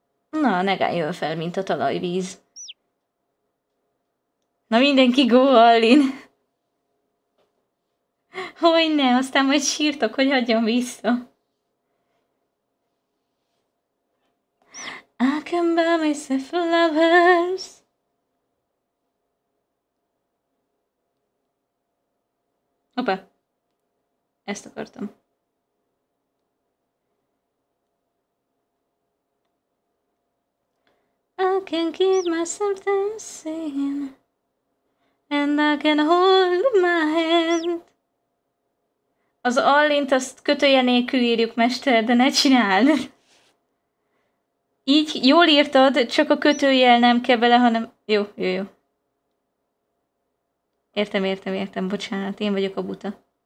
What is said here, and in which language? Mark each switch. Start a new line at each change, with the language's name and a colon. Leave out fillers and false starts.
Hungarian: Na, Negán jön fel, mint a talajvíz. Na mindenki
English: go all in.
Hungarian: Hogyne, aztán majd sírtok, hogy hagyjam vissza.
English: I can buy myself flowers.
Hungarian: Hoppá. Ezt akartam.
English: I can keep myself dancing. And I can hold my hand.
Hungarian: Az allint azt kötője nélkül írjuk, mester, de ne csináld. Így jól írtad, csak a kötőjel nem kell bele, hanem... Jó. Értem, bocsánat, én vagyok a buta.